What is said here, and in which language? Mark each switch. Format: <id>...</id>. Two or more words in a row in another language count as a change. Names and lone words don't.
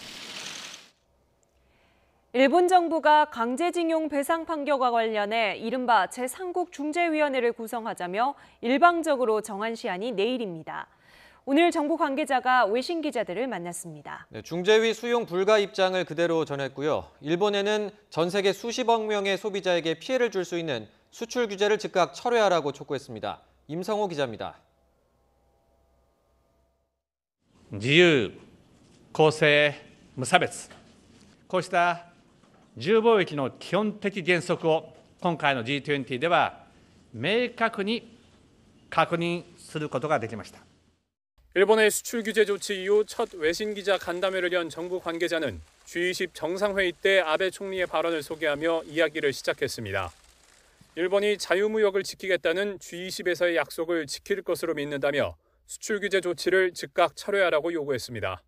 <ko>일본 정부가 강제징용 배상 판결과 관련해 이른바 제3국 중재위원회를 구성하자며 일방적으로 정한 시한이 내일입니다. 오늘 정부 관계자가 외신 기자들을 만났습니다. 중재위 수용 불가 입장을 그대로 전했고요. 일본에는 전 세계 수십억 명의 소비자에게 피해를 줄 수 있는 수출 규제를 즉각 철회하라고 촉구했습니다. 임성호 기자입니다.</ko> <ja>自由、公正、無差別こうした自由貿易の基本的原則を今回の G20 では明確に確認することができました。</ja> <ko>일본의 수출 규제 조치 이후 첫 외신 기자 간담회를 연 정부 관계자는 G20 정상회의 때 아베 총리의 발언을 소개하며 이야기를 시작했습니다. 일본이 자유무역을 지키겠다는 G20에서의 약속을 지킬 것으로 믿는다며 수출 규제 조치를 즉각 철회하라고 요구했습니다.</ko>